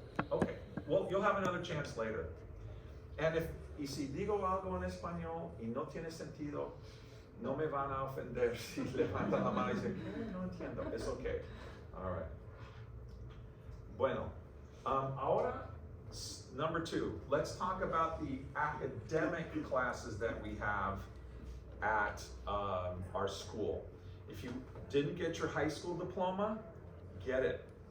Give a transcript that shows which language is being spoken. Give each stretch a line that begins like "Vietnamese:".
English: Okay, well, you'll have another chance later.
Spanish: And y si digo algo en español y no tiene sentido, no me van a ofender si levantan la mano y dicen, no entiendo,
English: it's okay. All right.
Spanish: Bueno, ahora,
English: number 2, let's talk about the academic classes that we have at our school. If you didn't get your high school diploma, get it.